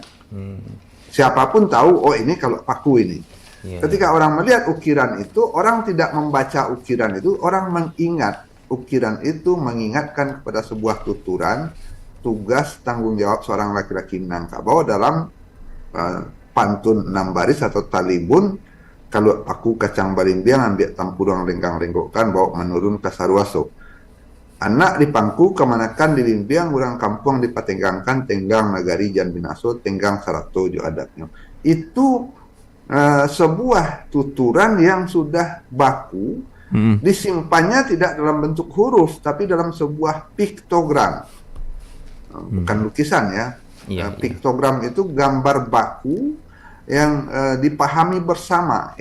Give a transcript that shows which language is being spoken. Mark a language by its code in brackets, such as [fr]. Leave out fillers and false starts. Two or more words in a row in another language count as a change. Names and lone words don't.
[id] Siapapun tahu, oh ini kalau paku ini. Ketika orang melihat ukiran itu, orang tidak membaca ukiran itu, orang mengingat ukiran itu mengingatkan kepada sebuah tuturan, tugas tanggung jawab seorang laki-laki Minangkabau dalam pantun 6 baris atau talibun. [min] Kalau paku kacang balimbiang ambil tampurang lenggang lenggokkan bawa menurun ke sarwaso. Anak dipangku kemanakan di limbiang urang kampung dipatenggangkan tenggang nagari jan binaso tenggang sarato jo adatnya. [id] Itu sebuah tuturan yang sudah baku, disimpannya tidak dalam bentuk huruf tapi dalam sebuah piktogram. Bukan lukisan ya. Piktogram itu gambar baku yang dipahami bersama.